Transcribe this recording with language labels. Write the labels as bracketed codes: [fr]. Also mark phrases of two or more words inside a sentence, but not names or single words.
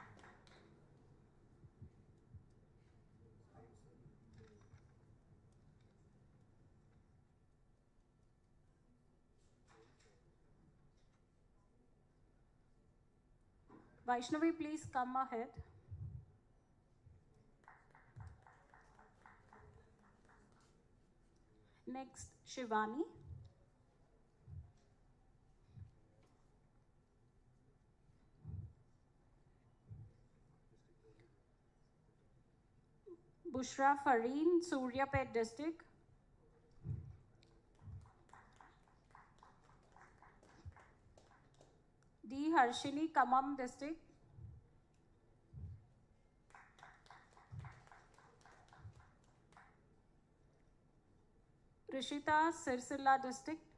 [en] Vaishnavi, please come ahead. Next, Shivani. Bushra Fareen, Suryapet district. D. Harshini, Kamam district. Rishita, Sirsila district.